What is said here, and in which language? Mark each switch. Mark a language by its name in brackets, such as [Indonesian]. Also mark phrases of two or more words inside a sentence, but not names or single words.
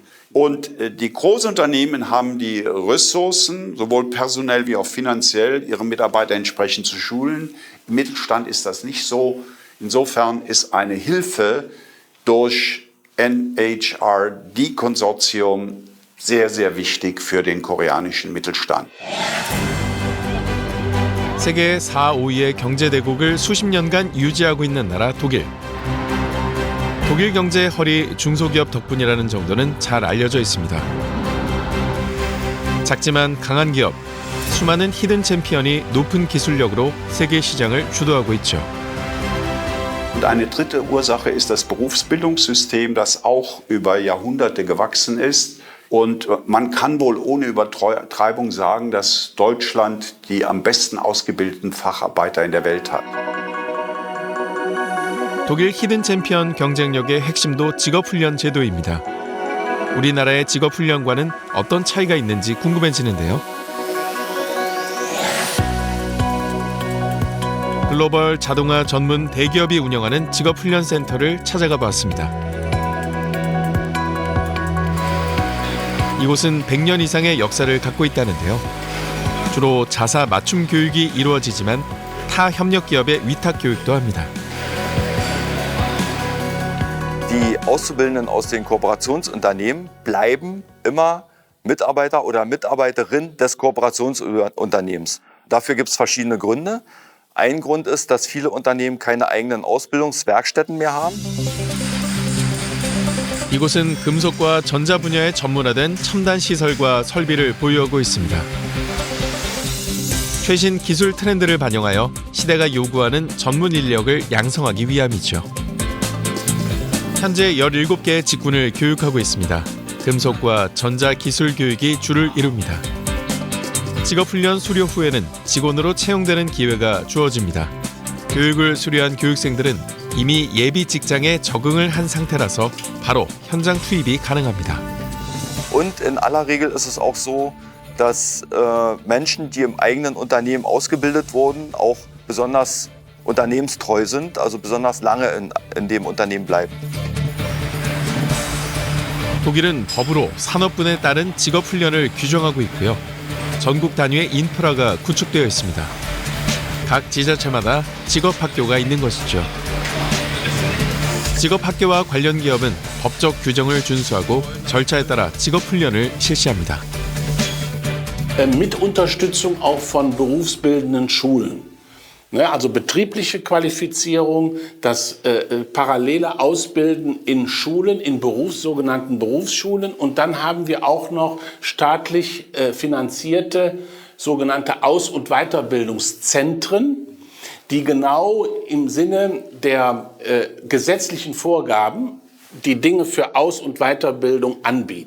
[German] Und die Großunternehmen haben die Ressourcen, sowohl personell wie auch finanziell, ihre Mitarbeiter entsprechend zu schulen. Im Mittelstand ist das nicht so. Insofern ist eine Hilfe durch NHRD-Konsortium sehr, sehr wichtig für den koreanischen Mittelstand. [Korean] 세계 4, 5위의 경제대국을 수십 년간 유지하고 있는 나라 독일. 독일 경제의 허리 중소기업 덕분이라는 정도는 잘 알려져 있습니다. 작지만 강한 기업, 수많은 히든 챔피언이 높은 기술력으로 세계 시장을 주도하고 있죠. [German] Und eine dritte Ursache ist das Berufsbildungssystem, das auch über Jahrhunderte gewachsen ist. Und man kann wohl ohne Übertreibung sagen, dass Deutschland die am besten ausgebildeten Facharbeiter in der Welt hat. [Korean] 독일 히든 챔피언 경쟁력의 핵심도 직업훈련 제도입니다. 우리나라의 직업훈련과는 어떤 차이가 있는지 궁금해지는데요. 글로벌 자동화 전문 대기업이 운영하는 직업훈련센터를 찾아가 봤습니다. 이곳은 100년 이상의 역사를 갖고 있다는데요. 주로 자사 맞춤 교육이 이루어지지만 타 협력 기업의 위탁 교육도 합니다. [German] Die Auszubildenden aus den Kooperationsunternehmen bleiben immer Mitarbeiter oder Mitarbeiterin des Kooperationsunternehmens. Dafür gibt es verschiedene Gründe. Ein Grund ist, dass viele Unternehmen keine eigenen Ausbildungswerkstätten mehr haben. [Korean] 이곳은 금속과 전자 분야에 전문화된 첨단 시설과 설비를 보유하고 있습니다. 최신 기술 트렌드를 반영하여 시대가 요구하는 전문 인력을 양성하기 위함이죠. 현재 17개의 직군을 교육하고 있습니다. 금속과 전자 기술 교육이 주를 이룹니다. 직업훈련 수료 후에는 직원으로 채용되는 기회가 주어집니다. 교육을 수료한 교육생들은 이미 예비 직장에 적응을 한 상태라서 바로 현장 투입이 가능합니다. [German] Und in aller Regel ist es auch so, dass Menschen, die im eigenen Unternehmen ausgebildet wurden, auch besonders unternehmenstreu sind, also besonders lange in dem Unternehmen bleiben. [Korean] 독일은 법으로 산업군에 따른 직업훈련을 규정하고 있고요. 전국 단위의 인프라가 구축되어 있습니다. 각 지자체마다 직업학교가 있는 것이죠. 직업학교와 관련 기업은 법적 규정을 준수하고 절차에 따라 직업훈련을 실시합니다. [German] Mit Unterstützung auch von berufsbildenden Schulen. Also betriebliche Qualifizierung, das parallele Ausbilden in Schulen, in sogenannten Berufsschulen. Und dann haben wir auch noch staatlich finanzierte sogenannte Aus- und Weiterbildungszentren, die genau im Sinne der gesetzlichen Vorgaben die Dinge für Aus- und Weiterbildung anbieten.